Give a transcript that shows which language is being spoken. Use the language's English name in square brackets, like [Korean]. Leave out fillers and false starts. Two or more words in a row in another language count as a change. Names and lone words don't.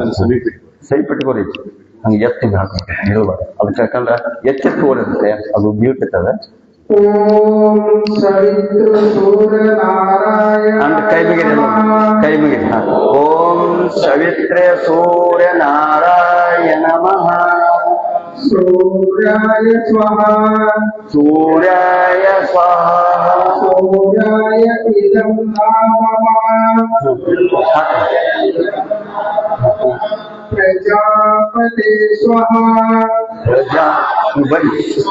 [Kannada] ಸೈ ಪಟ್ಕೋರಿ ಹಂಗೆ ಎತ್ತಿಗೆ ಹಾಕ್ಬೇಕು. ಹೇಳ್ಬಾರ್ದು ಅದಕ್ಕೆ. ಯಾಕಂದ್ರೆ ಎಚ್ಚೆತ್ತು ಓಡಿರುತ್ತೆ, ಅದು ಬೀಳ್ತದ. ಅಂದ್ರೆ ಕೈ ಮುಗಿರಿ. [Sanskrit] ಓಂ ಸವಿತ್ರೆ ಸೂರ್ಯ ನಾರಾಯಣ ನಮಃ. ಸೂರ್ಯಾಯ ಸ್ವಹ ಸೂರ್ಯಾಯ ಇದಂ ನಮಃ. ಪ್ರಜಾಪತಿ ಸ್ವಹ ಬರ್ರಿ.